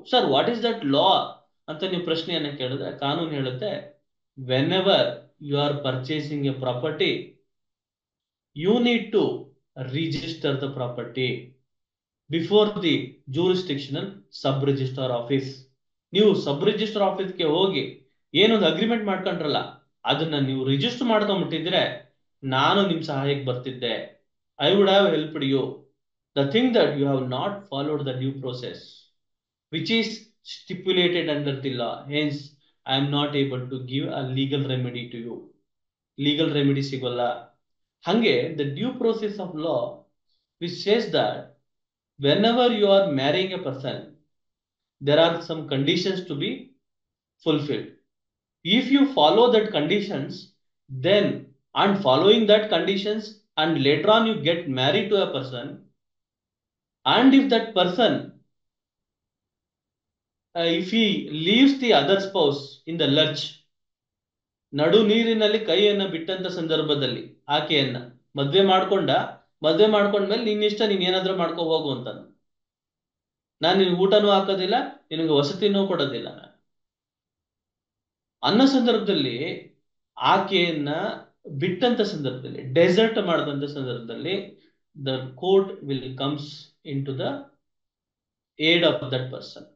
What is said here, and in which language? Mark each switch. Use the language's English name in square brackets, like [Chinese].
[English] sir what is that law [Kannada] ಅಂತ ನೀವು ಪ್ರಶ್ನೆಯನ್ನ ಕೇಳಿದ್ರೆ ಕಾನೂನು ಹೇಳುತ್ತೆ, [English] Whenever you are purchasing a property you need to register the property before the jurisdictional sub registrar office. [Kannada] ನೀವು sub register ಆಫೀಸ್ಗೆ ಹೋಗಿ ಏನೊಂದು ಅಗ್ರಿಮೆಂಟ್ ಮಾಡ್ಕೊಂಡ್ರಲ್ಲ ಅದನ್ನ ನೀವು ರಿಜಿಸ್ಟರ್ ಮಾಡ್ಕೊಂಡ್ಬಿಟ್ಟಿದ್ರೆ ನಾನು ನಿಮ್ ಸಹಾಯಕ್ಕೆ ಬರ್ತಿದ್ದೆ. [English] I would have helped you. The thing that you have not followed the due process, which is stipulated under the law. Hence, I am not able to give a legal remedy to you. [Kannada] Legal remedy ಸಿಗೋಲ್ಲ. [English] ಹಂಗೆ the due process of law which says that whenever you are marrying a person, there are some conditions to be fulfilled. If you follow that conditions, then and following that conditions and later on you get married to a person, and if that person if he leaves the other spouse in the lurch, [Kannada] ನಡು ನೀರಿನಲ್ಲಿ ಕೈಯನ್ನ ಬಿಟ್ಟಂತ ಸಂದರ್ಭದಲ್ಲಿ ಆಕೆಯನ್ನ ಮದ್ವೆ ಮಾಡ್ಕೊಂಡ್ಮೇಲೆ ನಿನ್ನಿಷ್ಟ ನೀನ್ ಏನಾದ್ರೂ ಮಾಡ್ಕೋ ಹೋಗು ಅಂತ, ನಾನು ನಿನ್ಗೆ ಊಟನೂ ಹಾಕೋದಿಲ್ಲ, ನಿನಗೆ ವಸತಿನೂ ಕೊಡೋದಿಲ್ಲ ಅನ್ನೋ ಸಂದರ್ಭದಲ್ಲಿ, ಆಕೆಯನ್ನ ಬಿಟ್ಟಂತ ಸಂದರ್ಭದಲ್ಲಿ, ಡೆಸರ್ಟ್ ಮಾಡಿದಂತ ಸಂದರ್ಭದಲ್ಲಿ, [English] The court will comes in to the aid of that person.